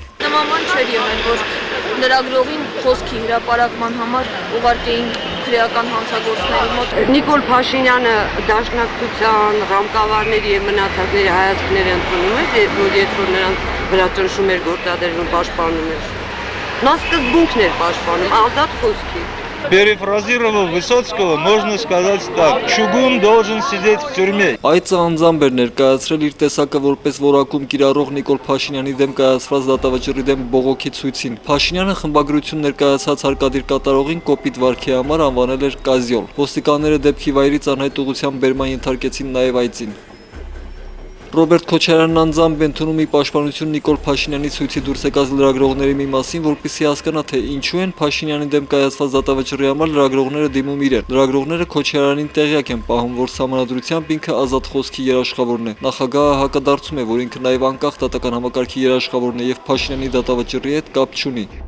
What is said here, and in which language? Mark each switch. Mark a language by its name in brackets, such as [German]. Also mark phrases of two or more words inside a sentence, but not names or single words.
[Armenian] Նման չէր եղել, որ լրագրողին խոսքի հրապարակման համար ուղարկեին քրեական հանցագործների մոտ։ Նիկոլ Փաշինյանը դաշնակցության ռամկավարների եւ մնացածների հայացքները ընդունում էր, երբ որ նրանց վրա ճնշում էր գործադրվում պաշտպանում էր։ Նա սկզբունքն էր պաշտպանում, ազատ խոսքի։ [Russian] Перефразировав Высоцкого, можно сказать так: «Чугун должен сидеть в тюрьме». [Armenian] Այդ անձամբ էր ներկայացրել իր տեսակը որպես որակում կիրառող Նիկոլ Փաշինյանի դեմ կայացված դատավճռի դեմ բողոքի ցույցին։ Փաշինյանը խմբագրություն ներկայացած հարկադիր կատարողին կոպիտ վարքի համար անվանել էր կազյոլ։ Ոստիկանները դեպքի վայրից անհայտ ուղղությամբ բերման ենթարկեցին նաև այծին։ Ռոբերտ Քոչարյանն անձամբ ընդունում իր պաշտպանություն Նիկոլ Փաշինյանի ցույցի դուրս եկած լրագրողների մի մասին, որպեսզի հասկանա, թե ինչու են Փաշինյանի դեմ կայացված դատավճռի համար լրագրողները դիմում իրեն։ Լրագրողները Քոչարյանին տեղյակ են պահում, որ սահմանադրությամբ ինքը ազատ խոսքի երաշխավորն է։ Նախագահը հակադարձում է, որ ինքը նաև անկախ դատական համակարգի երաշխավորն է եւ Փաշինյանի դատավճռի հետ կապ չունի։